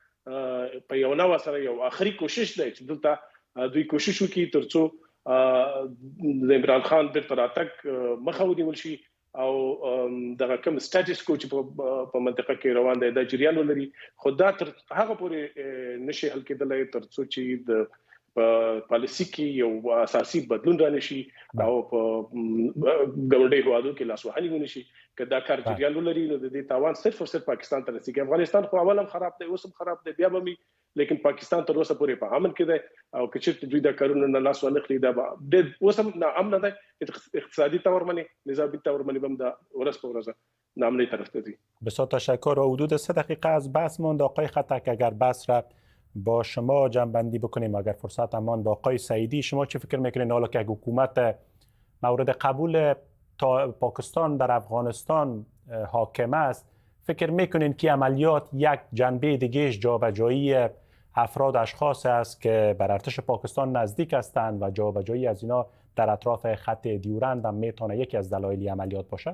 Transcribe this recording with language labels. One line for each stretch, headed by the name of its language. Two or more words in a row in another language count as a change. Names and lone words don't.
Pashto: په یو نوع سره یو آخري کوشش دی چې دلته دوی کوشش وکړي ترڅو د عمران خان بیرته راتګ مخه ونیول شي او دغه کوم
English: status quo
Pashto: چې په منطقه کې روان دی د جریان ولري خو دا تر هغه پورې نشي حل کېدلی ترڅو چې د پالیسي کې یو اساسي بدلون رانشي او په ګاونډي هوادو کې لاسوهنه ونشي که دا کار جریان ولري نو د دې تاوان صرف او صرف پاکستان ته رسیږي. افغانستان خو اول هم خراب دی اوس هم خراب دی بیا به لیکن پاکستان تر اوسه پورې په امن کې دی او که چېرته دوی دا کارونه نه لاس وانخلي دا به اوس هم ناامنه دی اقتصادی طور منی نظامی طور منی هم دا ورځ په ورځ ناامنی طرف ته دی.
Persian: بسیار تشکر. و حدود 3 دقیقه از بحث ماند. آقای خطک اگر بحث را با شما جمع‌بندی بکنیم اگر فرصت امان با آقای سعیدی شما چه فکر میکنین حالا که حکومت مورد قبول پاکستان در افغانستان حاکم است فکر میکنین که عملیات یک جنبه دیگهش جابجایی افراد اشخاص است که بر ارتش پاکستان نزدیک هستند و جابجایی از اینا در اطراف خط دیورند هم میتونه یکی از دلایل عملیات باشد؟